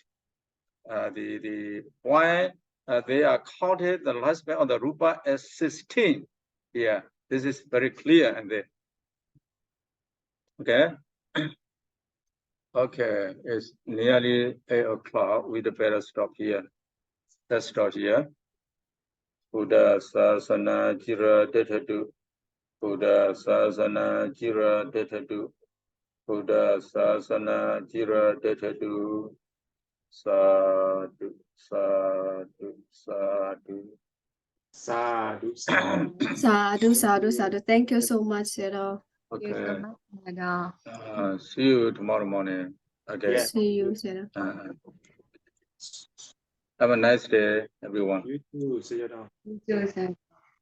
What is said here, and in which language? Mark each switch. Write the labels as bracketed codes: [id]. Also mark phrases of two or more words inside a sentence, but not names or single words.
[en] The point, they are counted the lifespan of the rupa as 16. Yeah, this is very clear. And then, okay. Okay, it's nearly 8 o'clock. We'd better stop here. Let's start here. [pi] Buddha Sasana Jira Detadu. Buddha Sasana Jira Detadu. Buddha Sasana Jira Detadu. Sadhu, sadhu, sadhu. Sadhu, sadhu. Sadhu, sadhu, sadhu. [en] Thank you so much, Sayadaw. Okay. See you tomorrow morning. Okay. Yeah. See you, Sayadaw. Have a nice day, everyone. You too, Sayadaw. You too, sir.